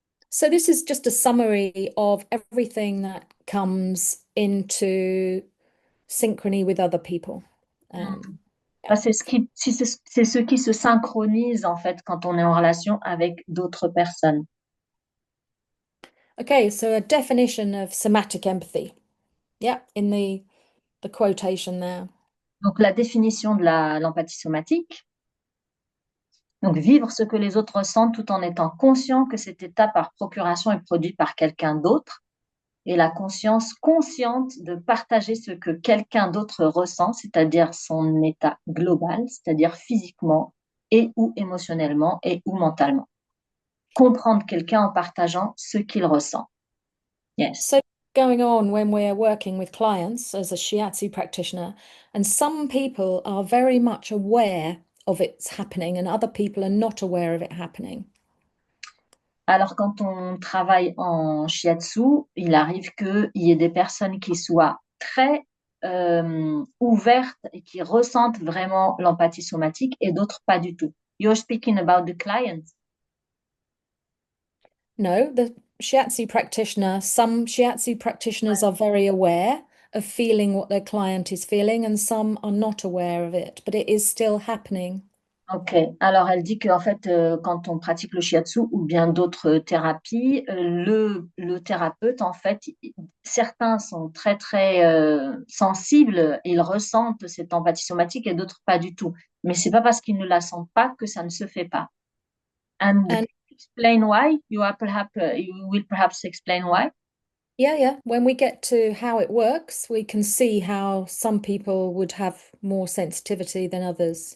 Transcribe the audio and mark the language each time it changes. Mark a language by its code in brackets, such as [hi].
[en] So this is just a summary of everything that comes into synchrony with other people. [fr] Bah, c'est c'est ce qui se synchronise en fait quand on est en relation avec d'autres personnes. [en] Okay, so a definition of somatic empathy. Yeah, in the quotation there. [fr] Donc la définition de l'empathie somatique. Donc vivre ce que les autres ressentent tout en étant conscient que cet état par procuration est produit par quelqu'un d'autre et la conscience consciente de partager ce que quelqu'un d'autre ressent, c'est-à-dire son état global, c'est-à-dire physiquement et ou émotionnellement et ou mentalement. Comprendre quelqu'un en partageant ce qu'il ressent. [en] Yes. So going on when we're working with clients as a shiatsu practitioner, and some people are very much aware of it's happening and other people are not aware of it happening. [fr] Alors, quand on travaille en shiatsu, il arrive qu'il y ait des personnes qui soient très ouvertes et qui ressentent vraiment l'empathie somatique et d'autres pas du tout. [en] You're speaking about the clients. No, the shiatsu practitioner, some shiatsu practitioners are very aware of feeling what their client is feeling, and some are not aware of it, but it is still happening. [fr] Ok, alors elle dit qu'en fait, quand on pratique le shiatsu ou bien d'autres thérapies, le thérapeute, en fait, certains sont très, très sensibles, ils ressentent cette empathie somatique et d'autres pas du tout. Mais c'est pas parce qu'ils ne la sentent pas que ça ne se fait pas. [en] And And explain why? You will perhaps explain why? yeah. When we get to how it works, we can see how some people would have more sensitivity than others.